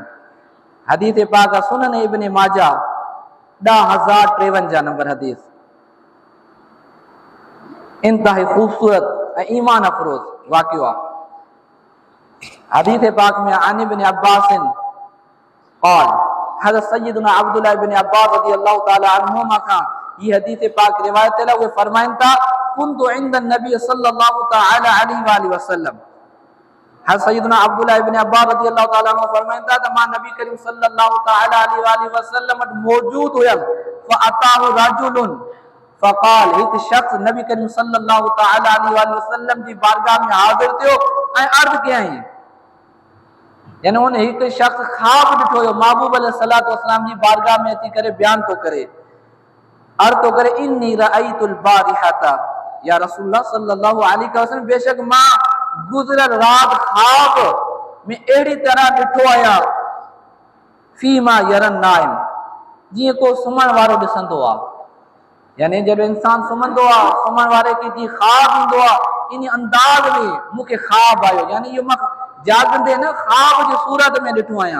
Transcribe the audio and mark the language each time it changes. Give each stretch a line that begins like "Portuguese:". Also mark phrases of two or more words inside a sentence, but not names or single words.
Sindhi: हदीस पाक सुनन इब्न माजा 1053 नंबर हदीस, इंतहाई खूबसूरत ऐं ईमान अफरोज़ वाक़ियो आहे। हदीस पाक में
Arabic: عن ابن عباس قال,
Sindhi: हज़रत सय्यदना अब्दुल्लाह इब्न अब्बास रज़ियल्लाहु तआला अन्हुमा खां
Urdu: یہ حدیث پاک روایت ہے.
Sindhi: वो फरमाइन था
Arabic: كنت عند النبي
Sindhi: सल्लल्लाहु तआला अलैहि वसल्लम। हज़रत सय्यदना अब्दुल्लाह इब्न अब्बास रज़ियल्लाहु तआला अन्हु फरमाइन था त मां नबी करीम सल्लल्लाहु तआला अलैहि वसल्लम मौजूद हुयम।
Arabic: فأتاه رجل فقال,
Sindhi: हिकु शख़्स नबी करीम सल्लल्लाहु तआला अलैहि वसल्लम जी बारगाह में हाज़िर थियो ऐं अर्ज़ कयई, यानी उन हिकु शख़्स ख़्वाब ॾिठो हुयो महबूब अलैहिस्सलातु वस्सलाम जी बारगाह में अची करे बयान थो करे, अर्ज़ थो करे
Arabic: إني رأيت البارحة يا رسول الله
Sindhi: सल्लल्लाहु अलैहि वसल्लम, बेशक मां गुज़िरियल रात ख़्वाब में अहिड़ी तरह ॾिठो आहियां
Arabic: فيما يرى النائم,
Sindhi: जीअं को सुम्हण वारो ॾिसंदो आहे। यानी जॾहिं इंसान सुम्हंदो आहे, सुम्हण वारे खे जीअं ख़्वाब ईंदो आहे, इन अंदाज़ में मूंखे ख़्वाब आयो, यानी इहो मां जाॻंदे न ख़्वाब जी सूरत में ॾिठो आहियां।